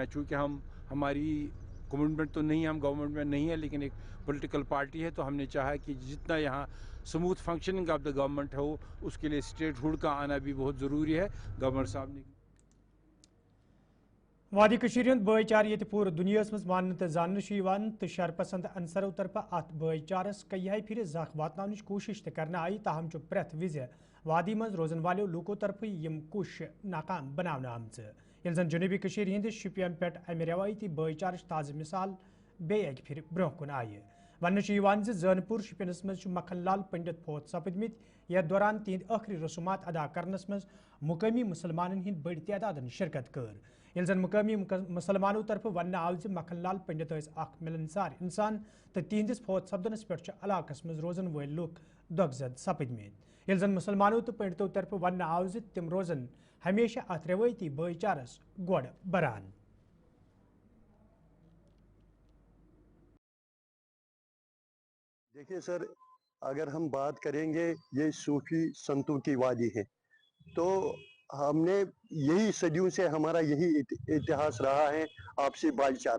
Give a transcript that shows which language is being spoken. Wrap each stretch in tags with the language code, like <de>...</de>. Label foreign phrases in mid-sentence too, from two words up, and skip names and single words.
<ur>چونکہ ہماری کمٹمنٹ تو نہیں, ہم گورنمنٹ میں نہیں ہے لیکن ایک پولیٹیکل پارٹی ہے تو ہم نے چاہا کہ جتنا یہاں</ur> <en>smooth functioning of the government</en> <ur>ہو اس کے لیے اسٹیٹ ہوڈ کا آنا بھی بہت ضروری ہے. گورنر صاحب نے</ur> <ks>وادی کشیر ہند بھائی چار یہ پور دنیا مز مان تو زان تو شرپسند انصرو طرف ات بھائی چارس کئی پھر زخ واتن کوشش کرنا آئی تاہم پریت وز وادی مز روزن والو لوکو طرف یم کوشش ناکام بنانا آمت. یل زن جنوبی کشیر ہند شپین پہ امہ روایتی بھائی چارچ تازہ مثال بیک پھر برہ کن آئی. ون زانپور شپینس مز مکھن لال پنڈت فوت سپدمت یتھ دوران تہند آخری رسومات ادا کرنس مز مقامی مسلمانن ہند بڑ تعداد شرکت کر. یل زن مقامی مسلمانوں طرف ون آو مکھن لال پنڈت اخ ملنسار انسان تو تہندس فوت سپدنس پہ علاقہ مز روزن ول لوک دگزد سپدمت. یل زن مسلمانوں تو پنڈتوں طرف ون آو تم روزن ہمیشہ ات روایتی بھائی چارس گوڑ بران.</ks> <ur>دیکھیے سر, اگر ہم بات کریں گے یہ صوفی سنتوں کی وادی ہے تو ہم نے یہی صدیوں سے ہمارا یہی اتہاس رہا ہے آپسی بھائی چارہ.</ur>